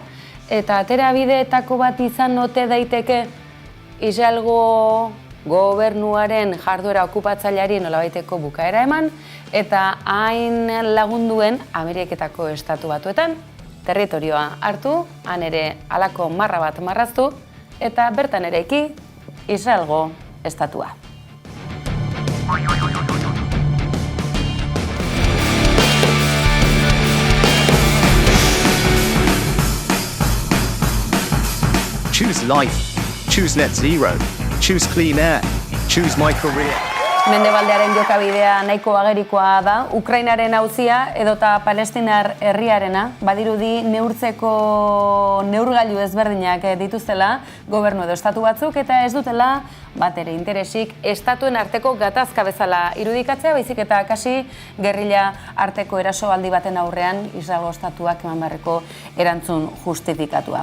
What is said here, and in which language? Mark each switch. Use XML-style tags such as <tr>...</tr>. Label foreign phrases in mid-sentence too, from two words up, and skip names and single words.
<eu>Eta aterabideetako bat izan ote daiteke Israelgo gobernuaren jarduera okupatzaileari nolabaiteko bukaera eman, eta hain lagunduen Ameriketako estatu batuetan, territorioa hartu, han ere halako marra bat marraztu, eta bertan eraiki Israelgo estatua.</eu> <en>Choose life, choose net zero, choose clean air, choose my career.</en> <eu>Mendebaldearen jokabidea nahiko agerikoa da, Ukrainaren auzia edota Palestinar herriarena, badirudi neurtzeko neurgailu ezberdinak dituztela gobernu edo estatu batzuk, eta ez dutela batere interesik estatuen arteko gatazka bezala irudikatzea, baizik eta kasi gerrilla arteko erasoaldi baten aurrean Israelgo estatuak eman beharreko erantzun justifikatua.</eu>